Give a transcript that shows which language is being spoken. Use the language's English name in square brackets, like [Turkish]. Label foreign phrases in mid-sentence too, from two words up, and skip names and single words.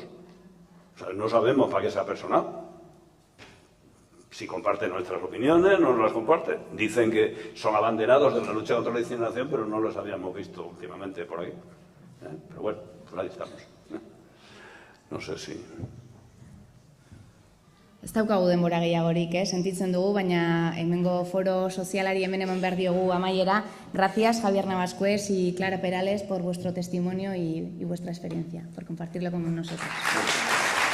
[Spanish] O sea, no sabemos para qué se ha personado. Si comparte nuestras opiniones, no las comparte. Dicen que son abanderados de la lucha contra la incineración, pero no los habíamos visto últimamente por aquí. Pero bueno, pues ahí estamos. No sé si... [Basque] Ez daukagu denbora gehiagorik, sentitzen dugu, baina hemengo foro sozialari hemen eman behar diogu amaiera. [Spanish] Gracias, Javier Navascués y Clara Perales, por vuestro testimonio y vuestra experiencia, por compartirlo con nosotros.